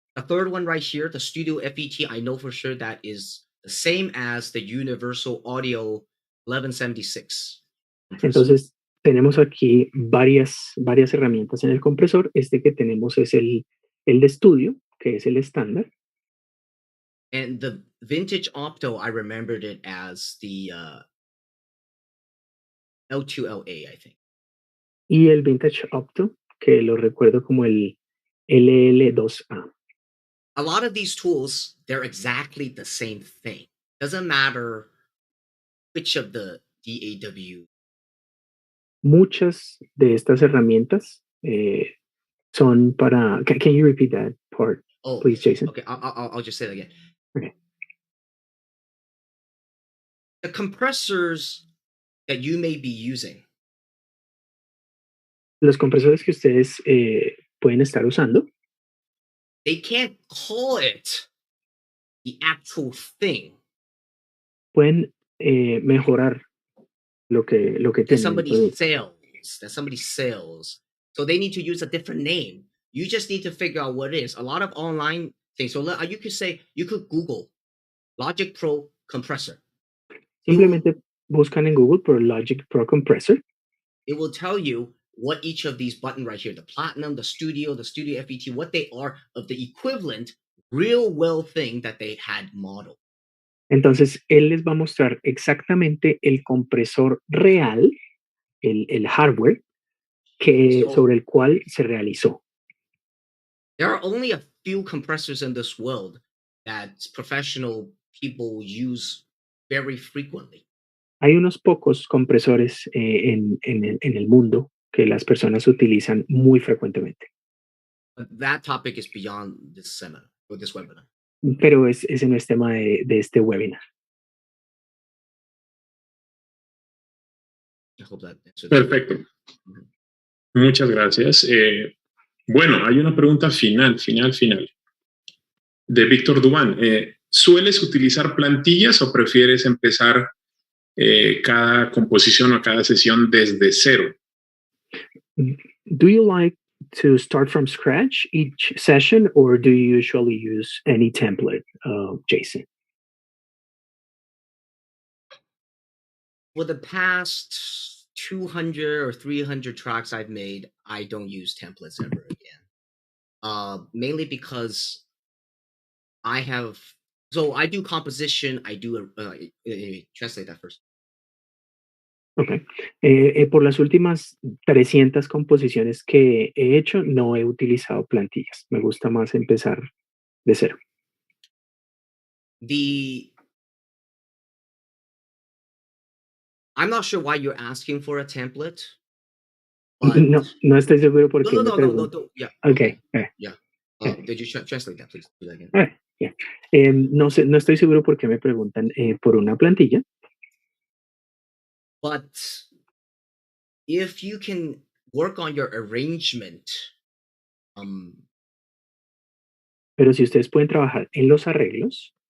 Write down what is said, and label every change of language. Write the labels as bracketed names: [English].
[English] The third one right here, the Studio FET, I know for sure that is the same as the Universal Audio 1176. [Spanish] Entonces, tenemos aquí varias herramientas en el compresor. Este que tenemos es el de estudio, que es el estándar. [English] And the vintage Opto, I remembered it as the L2LA, I think. [Spanish] Y el vintage Opto, que lo recuerdo como el LL2A. [English] A lot of these tools, they're exactly the same thing. Doesn't matter which of the DAW. [Spanish] Muchas de estas herramientas son para... [English] Can you repeat that part, please, Jason? Okay, I'll just say it again. Okay. The compressors that you may be using. [Spanish] Los compresores que ustedes pueden estar usando. [English] They can't call it the actual thing. [Spanish] Pueden mejorar lo que [English] that [Spanish] tienen. [English] somebody sells. So they need to use a different name. You just need to figure out what it is. A lot of online things. So you could Google Logic Pro compressor. [Spanish] Simplemente buscan en Google por Logic Pro Compressor, [English] it will tell you what each of these buttons right here, the Platinum, the Studio FET, what they are of the equivalent real world thing that they had modeled. [Spanish] entonces él les va a mostrar exactamente el compresor real, el hardware, sobre el cual se realizó. [English] There are only a few compressors in this world that professional people use very frequently. [Spanish] Hay unos pocos compresores en el mundo que las personas utilizan muy frecuentemente. [English] But that topic is beyond this seminar or this webinar. [Spanish] Pero ese no es tema de este webinar. [English] I hope that answers. [Spanish] Perfecto. Muchas gracias. Bueno, hay una pregunta final, de Víctor Dubán. ¿Sueles utilizar plantillas o prefieres empezar cada composición o cada sesión desde cero? [English] Do you like to start from scratch each session, or do you usually use any template, Jason? For the past 200 or 300 tracks I've made, I don't use templates ever again. Mainly because I do composition, I do, translate that first. Okay. [Spanish] Por las últimas 300 composiciones que he hecho, no he utilizado plantillas. Me gusta más empezar de cero. [English] I'm not sure why you're asking for a template. [Spanish] No estoy seguro por qué. [English] No. Yeah. Okay. Yeah. Did you translate that, please? Do that again. Yeah. [Spanish] No estoy seguro por qué me preguntan por una plantilla. [English] But if you can work on your arrangement, [Spanish] pero si ustedes pueden trabajar en los arreglos,